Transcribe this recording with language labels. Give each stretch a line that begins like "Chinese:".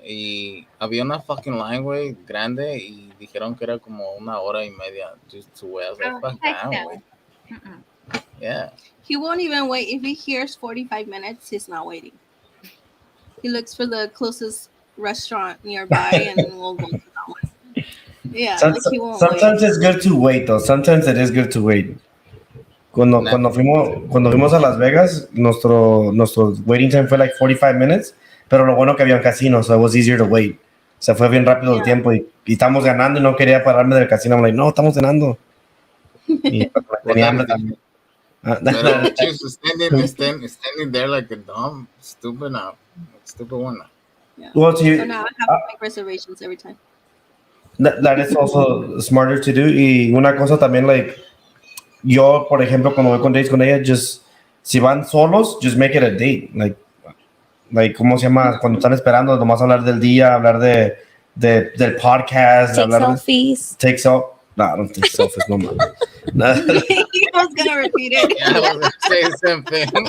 Spanish: Y había una
English: fucking line, güey,
Spanish: grande, y dijeron que era como
English: 1.5 hours just to wait. I was like, fuck down, güey. Yeah. He won't even wait. If he hears 45 minutes, he's not waiting. He looks for the closest restaurant nearby, and we'll go to that one. Yeah, he won't sometimes wait. it's good to wait, though. Sometimes it is good to wait.
Spanish: Cuando fuimos a Las Vegas, nuestro waiting time fue
English: like 45 minutes,
Spanish: pero lo bueno que había un casino,
English: so it was easier to wait.
Spanish: Se fue bien rápido el tiempo y estamos ganando y no quería pararme del casino.
English: I'm like,
Spanish: no, estamos ganando. Y tenía hambre también.
English: Pero she's standing there like a dumb, stupid one now. Yeah. Well, So now I have to make reservations every time. That is also smarter to do.
Spanish: Y una cosa también, like, yo, por ejemplo, cuando voy con dates con ella, si van solos,
English: just make it a date.
Spanish: Like, ¿cómo se llama? Cuando están esperando, nomás hablar del día, hablar del podcast.
English: Take selfies. No, I don't take selfies, no man. He was gonna repeat it. Yeah, I was gonna say something.